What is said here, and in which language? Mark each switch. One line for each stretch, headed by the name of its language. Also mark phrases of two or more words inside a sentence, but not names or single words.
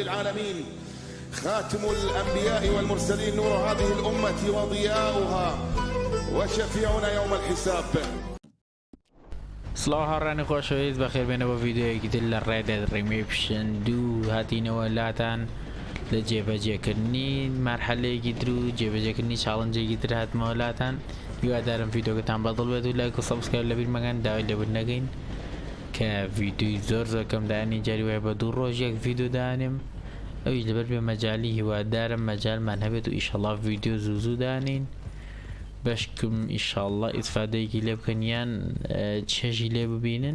Arabic: العالمين، خاتم الأنبياء والمرسلين، نور هذه الأمة وضياؤها، وشفيعنا يوم الحساب.
Central Kurdish: سڵاو هاڕانی خۆشەویست بەخێر بێنەوە ڤیدیۆیەکی تر لە Red Dead Redemption 2 هاتینەوە لاتان لە جێبەجێکردنی مەرحەلەیەکی تر و جێبەجێکردنی چاڵنجێکی تر هاتمەوە لاتان. هیوادارم ڤیدیۆکەتان بەدڵ بێت و لایک و سەبسکرایب لەبیر مەکەن، داوای لەبیر نەکەین کە ڤیدیۆی زۆر کەم دایانی جاری وایە بە 2 ڕۆژ یەک ڤیدیۆ دانێم، ئەویش لەبەر بێ مەجالی هیوادارم مەجالمان هەبێت و ئیشەڵڵا ڤیدیۆ زوو دانین بەشکم ئیشەڵڵا ئیسفادەیەکی لێ بکەن یان چێژی لێ ببینن.